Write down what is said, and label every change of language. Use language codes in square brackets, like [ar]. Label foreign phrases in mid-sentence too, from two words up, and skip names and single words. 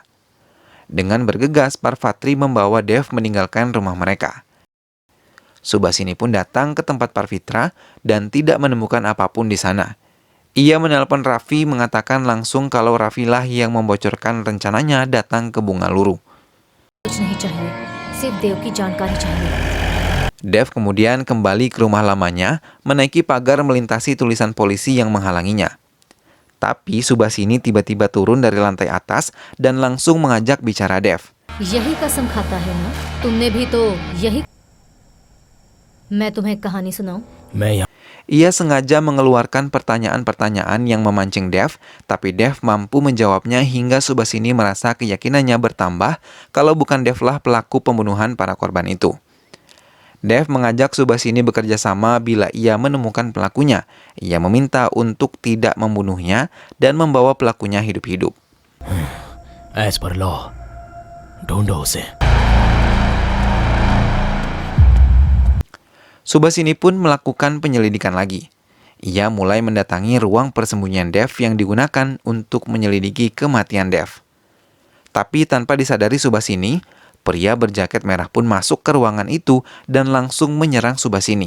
[id] Dengan bergegas, Parvatri membawa Dev meninggalkan rumah mereka. Subasini pun datang ke tempat Parvitra dan tidak menemukan apapun di sana. Ia menelpon Raffi mengatakan langsung kalau Raffi lah yang membocorkan rencananya datang ke Bungaluru. [hi] कुछ नहीं चाहिए, सिर्फ देव की जानकारी चाहिए. [id] Dev kemudian kembali ke rumah lamanya, menaiki pagar melintasi tulisan polisi yang menghalanginya. Tapi Subhasini tiba-tiba turun dari lantai atas dan langsung mengajak bicara Dev. [hi] यही कसम खाता है ना? तुमने भी तो यही। मैं तुम्हें कहानी सुनाऊं? मैं यहाँ [id] Ia sengaja mengeluarkan pertanyaan-pertanyaan yang memancing Dev, tapi Dev mampu menjawabnya hingga Subhasini merasa keyakinannya bertambah kalau bukan Devlah pelaku pembunuhan para korban itu. Dev mengajak Subhasini bekerja sama bila ia menemukan pelakunya. Ia meminta untuk tidak membunuhnya dan membawa pelakunya hidup-hidup. [en] as per law, [hi] ढूंढो उसे। [id] Subhasini pun melakukan penyelidikan lagi. Ia mulai mendatangi ruang persembunyian Dev yang digunakan untuk menyelidiki kematian Dev. Tapi tanpa disadari Subhasini, pria berjaket merah pun masuk ke ruangan itu dan langsung menyerang Subhasini.